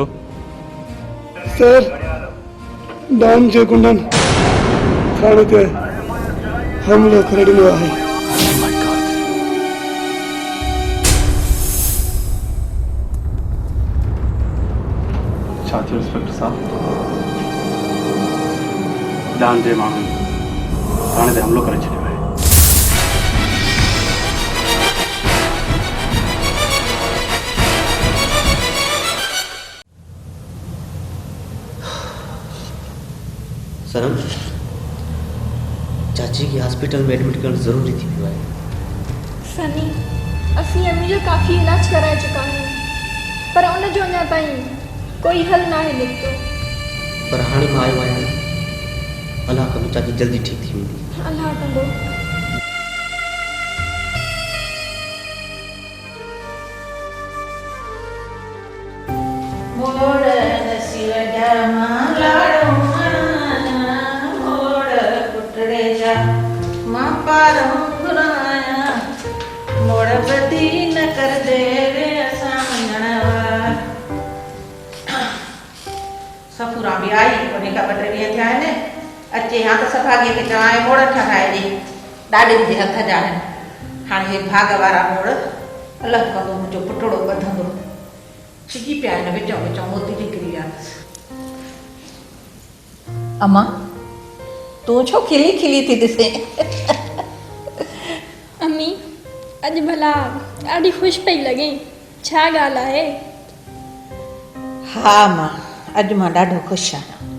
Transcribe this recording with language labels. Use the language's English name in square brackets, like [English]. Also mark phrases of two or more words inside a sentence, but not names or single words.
[Sindhi] सर, डांस जे गुंडन थाने ते हमलो करे ॾिनो आहे। छा थियो इंस्पेक्टर साहब? जान जे माण्हुनि थाणे ते हमिलो करे छॾियो आहे। सनम, चाची [Hindi] की हॉस्पिटल में [Sindhi] एडमिट करण ज़रूरी थी वियो आहे। सनी, असीं अम्मी जो काफ़ी इलाज कराए चुका आहियूं, पर उन जो अञा ताईं कोई हल ना आहे निकितो। पर हाणे मां आयो आहियां, अलाह कंदो चाची जल्दी ठीक थी वेंदी। अल्लाह कंदो। मोड़ नसीब जा लाड़ो मोड़ पुटड़े जा मां पारों घुराया मोड़ बदी न कर दे रे असां वञण सफूरा बि आई उन खां 2 ॾींहं थिया आहिनि। अचे हा त सफ़ागीअ खे चवां मोड़ ठाराए ॾे, ॾाॾे जे हथ जा आहिनि। हाणे हे भाग वारा मोड़ अलाह कंदो मुंहिंजो पुटड़ो ॿधंदो। छिकी पिया आहिनि विचों विचों मोती निकिरी विया। अम्मा तूं छो खिली खिली थी ॾिसे? अम्मी, अॼु भला ॾाढी ख़ुशि पई लॻे, छा ॻाल्हि आहे? हा मां अॼु मां ॾाढो ख़ुशि आहियां।